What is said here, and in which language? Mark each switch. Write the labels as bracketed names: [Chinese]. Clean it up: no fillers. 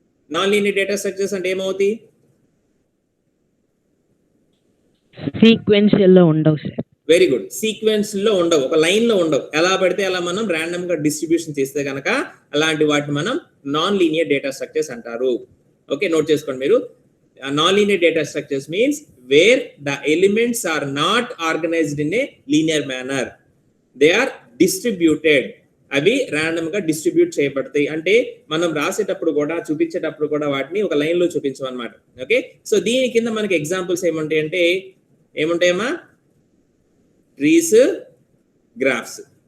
[Telugu] Non linear data structures అంటే ఏమవుతాయి? Sequential లో ఉండవు సార్. వెరీ గుడ్, సీక్వెన్స్ లో ఉండవు, ఒక లైన్ లో ఉండవు. ఎలా పడితే అలా మనం ర్యాండమ్ గా డిస్ట్రిబ్యూషన్ చేస్తే కనుక అలాంటి వాటిని మనం నాన్ లీనియర్ డేటా స్ట్రక్చర్స్ అంటారు. ఓకే, నోట్ చేసుకోండి మీరు. [English] non-linear data structures means where the elements are not organized in a linear manner. They are distributed. [Telugu] అవి ర్యాండమ్ గా డిస్ట్రిబ్యూట్ చేయబడతాయి. అంటే మనం రాసేటప్పుడు కూడా చూపించేటప్పుడు కూడా వాటిని ఒక లైన్ లో చూపించమన్నమాట. ఓకే, సో దీని కింద మనకి ఎగ్జాంపుల్స్ ఏముంటాయి అంటే ఏముంటాయమ్మా? [English] Trees, graphs.